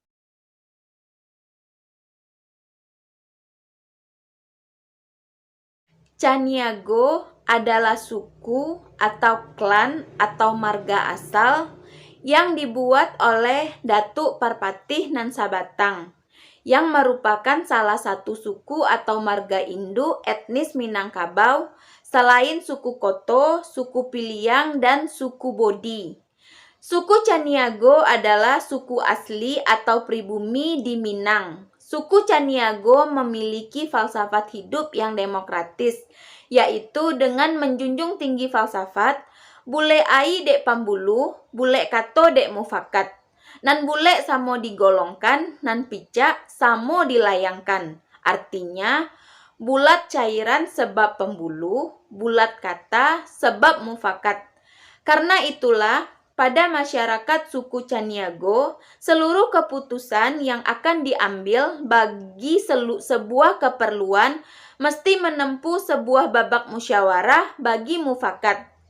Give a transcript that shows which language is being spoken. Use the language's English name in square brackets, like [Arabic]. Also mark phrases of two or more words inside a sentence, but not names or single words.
[Indonesian] Caniago adalah suku atau klan atau marga asal yang dibuat oleh Datuk Parpatih nan Sabatang, yang merupakan salah satu suku atau marga induk etnis Minangkabau selain suku Koto, suku Piliang, dan suku Bodi. Suku Caniago adalah suku asli atau pribumi di Minang. Suku Caniago memiliki falsafat hidup yang demokratis, yaitu dengan menjunjung tinggi falsafat [Minangkabau] bule ai dek pambulu, bule kato dek mufakat. Nan bule samo digolongkan, nan picak samo dilayangkan. [Indonesian] Artinya, bulat cairan sebab pembuluh, bulat kata sebab mufakat. Karena itulah, pada masyarakat suku Caniago, seluruh keputusan yang akan diambil bagi sebuah keperluan mesti menempuh sebuah babak musyawarah bagi mufakat.